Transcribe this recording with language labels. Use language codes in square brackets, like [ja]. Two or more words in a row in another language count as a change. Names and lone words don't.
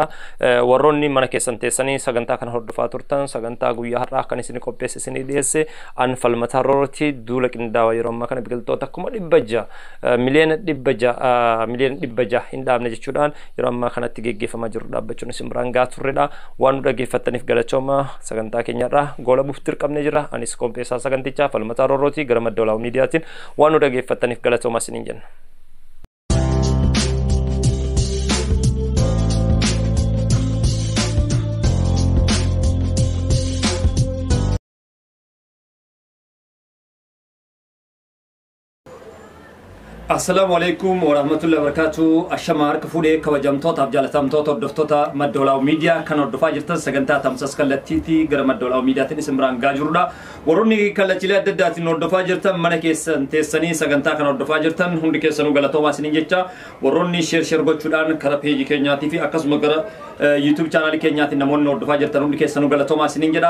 [om] Warroonni mana keessan teessanii sagantaa kana hordofaa turtan sagantaa guyyaa har'aa kan isin qopheesse isinii dhiyeesse an falmataa roortii duula qindaa'aa yeroo ammaa kana biqiltoota akkuma 600 miliyoona 600 hin dhaabne jechuudhaan yeroo ammaa kanatti geggeeffamaa jiru dhaabbachuun isin biraan gaa turredha. Waan nu dhaggeeffattaniif galatooma sagantaa keenyarraa gola buuf dirqamne jira. Anis qopheessaa sagantichaa falmataa roortii gara maddoolaa miidiyaatiin waan nu dhaggeeffattaniif galatooma isiniin jenna. [ar] السلام عليكم ورحمة الله وبركاته. [om] Ashamar kafuudhee kabajamtoota fi jaalatamtoota hordoftoota maddoolaa miidiyaa kan hordofaa jirtan sagantaa tamsas kallattiitii gara maddoolaa miidiyaatiin isin biraan gaa jirudha. Warroonni kallachiilee adda addaatiin hordofaa jirtan mana keessan teessanii sagantaa kan hordofaa jirtan hundi keessanuu galatoomaa isiniin jecha warroonni sheer gochuudhaan karaa peejii keenyaatii fi akkasuma gara YouTube chaanaalii keenyaatiin namoonni hordofaa jirtan hundi keessanuu galatoomaa isiniin jedha.